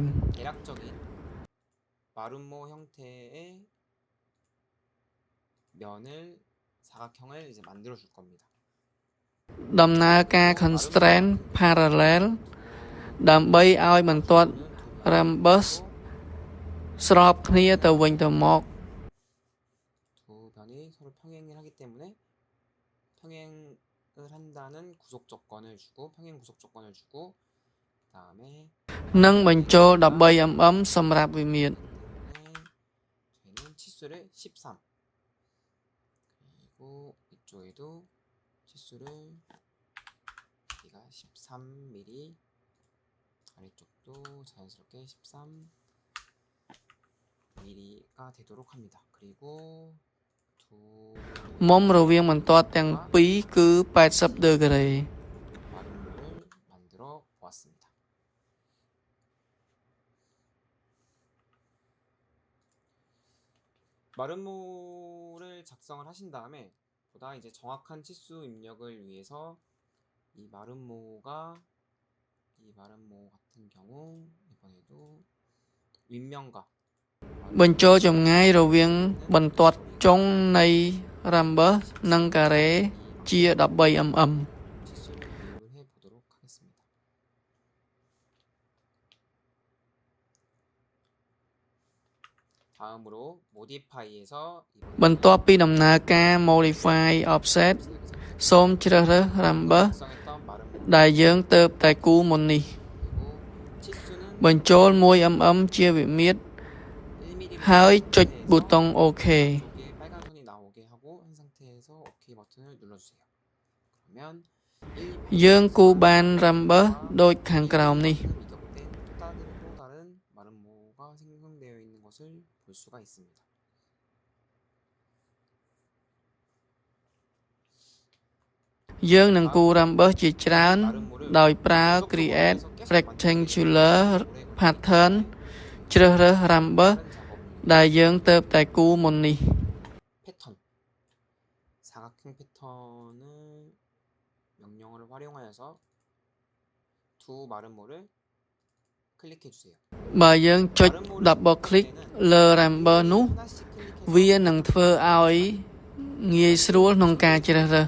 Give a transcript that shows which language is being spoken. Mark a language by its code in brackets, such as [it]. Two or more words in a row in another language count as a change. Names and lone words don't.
[ko] 대략적인 마름모 형태의 면을 사각형을 이제 만들어 줄 겁니다. [km] ដំណើរការ [en] constraint parallel [km] ដើម្បីឲ្យបន្ទាត់ Rambus ស្របគ្នាទៅវិញទៅមក [ko] 두 변이 서로 평행을 하기 때문에 평행을 한다는 구속 조건을 주고 평행 구속 조건을 주고 그다음에 [km] និងបញ្ចូល 13mm សម្រាប់វិមាត្រ [ko] 저희는 치수를 13 그리고 이쪽에도 치수를 여기가 13mm 아래쪽도 자연스럽게 13mm가 되도록 합니다. 그리고 [km] មុំរវាងបន្ទាត់ទាំងពីរគឺ 80 ដឺក្រេ [ko] 마름모를 만들어 보았습니다. 마름모를 작성을 하신 다음에 보다 이제 정확한 치수 입력을 위해서 이 마름모 같은 경우 이번에도 윗면과 [km] បញ្ចូលចម្ងាយរវាងបន្ទាត់ចុងនៃ Rambus និងការ៉េជា 13mm [ko] 치수를 입력을 해 보도록 하겠습니다. 다음으로 modify에서 [km] បន្ទាប់ពីដំណើរការ [en] modify offset [km] សូមជ្រើសរើស Rambus [ko] 작성했던 마름모 [km] ដែលយើងទៅតែគូមុននេះ [ko] 그리고 치수는 [km] បញ្ចូល 1mm ជាវិមាត្រ [ko] 1mm [km] ហើយចុចប៊ូតុង OK [ko] 여기에 빨간 선이 나오게 하고 한 상태에서 OK 버튼을 눌러주세요. 그러면 [km] យើងគូបាន Rambus ដូចខាងក្រោមនេះ [ko] 이격된 또 다른 마름모가 생성되어 있는 것을 볼 수가 있습니다. [km] យើងនឹងគូ Rambus ជាច្រើនដោយប្រើ [en] create rectangular pattern [km] ជ្រើសរើស Rambus ដែលយើងទៅតែគូមុននេះ [ko] 패턴 사각형 패턴을 명령어를 활용하여서 두 마름모를 클릭해 주세요. [km] បើយើងចុច [en] double click [km] លើ Rambus នោះ [ko] 하나씩 클릭해서 [km] វានឹងធ្វើឲ្យងាយស្រួលក្នុងការជ្រើសរើស